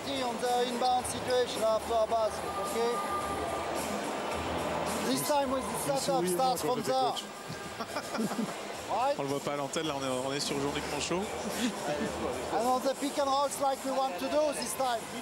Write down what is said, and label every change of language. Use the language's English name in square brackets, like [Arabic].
[English] On the inbound situation after our basket, okay? This time with the setup starts from there. Right? [French] On le voit pas à l'antenne, là on est sur Jean-Luc Monchot. [English] And on the pick and rolls like we want to do this time.